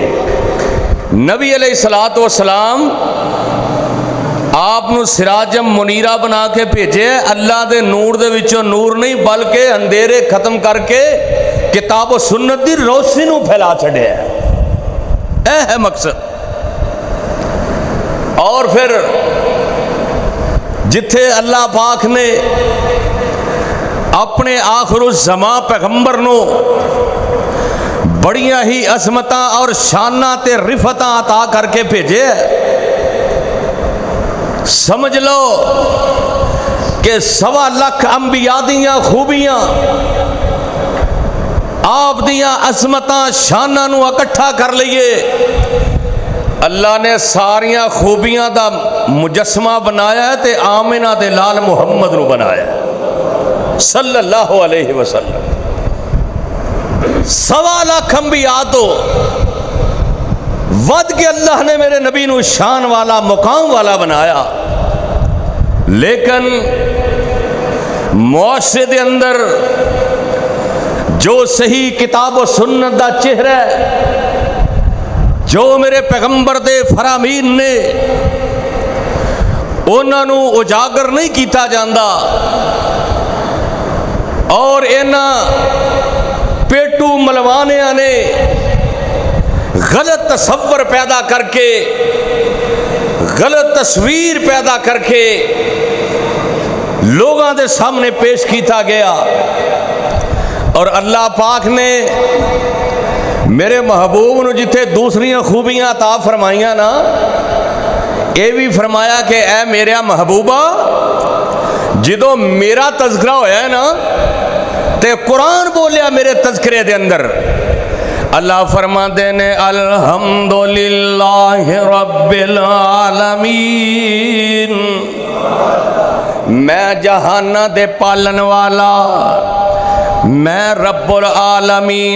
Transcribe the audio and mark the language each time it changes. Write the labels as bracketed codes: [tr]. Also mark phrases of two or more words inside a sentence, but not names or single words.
[pa] نبی علیہ السلام آپ نو [ar] سراجم منیرہ [pa] بنا کے بھیجے، اللہ دے نور دے وچوں نور نہیں بلکہ اندھیرے ختم کر کے کتاب و سنت دی روشنی نو پھیلا چھڑے ہے، اے ہے مقصد۔ اور پھر جتھے اللہ پاک نے اپنے آخر الزمان پیغمبر نو بڑیاں ہی عظمتاں اور شاناں تے رفتاں عطا کر کے بھیجے، سمجھ لو کہ 1.25 لاکھ انبیاء دیاں خوبیاں، آپ دیاں عظمتاں شاناں نو اکٹھا کر لئیے، اللہ نے ساریاں خوبیاں دا مجسمہ بنایا ہے تے آمنہ دے لال محمد نو بنایا ہے [ar] صلی اللہ علیہ وسلم۔ [pa] 1.25 لاکھ انبیاء تو ود کے اللہ نے میرے نبی نو شان والا مقام والا بنایا، لیکن معاشرے دے اندر جو صحیح کتاب و سنت دا چہرہ ہے، جو میرے پیغمبر دے فرامین نے انہاں نو اجاگر نہیں کیتا جاندا، اور انہاں پیٹو ملوانیاں نے غلط تصور پیدا کر کے، غلط تصویر پیدا کر کے لوگاں دے سامنے پیش کیتا گیا، اور اللہ پاک نے میرے محبوب نو جتھے دوسریاں خوبیاں عطا فرمائیاں نا، یہ بھی فرمایا کہ اے میرے محبوبہ جدو میرا تذکرہ ہویا ہے نا تے قرآن بولیا میرے تذکرے دے اندر، اللہ فرما دینے [ar] الحمدللہ رب العالمین، [pa] میں جہانہ دے پالن والا، میں [ar] رب العالمین۔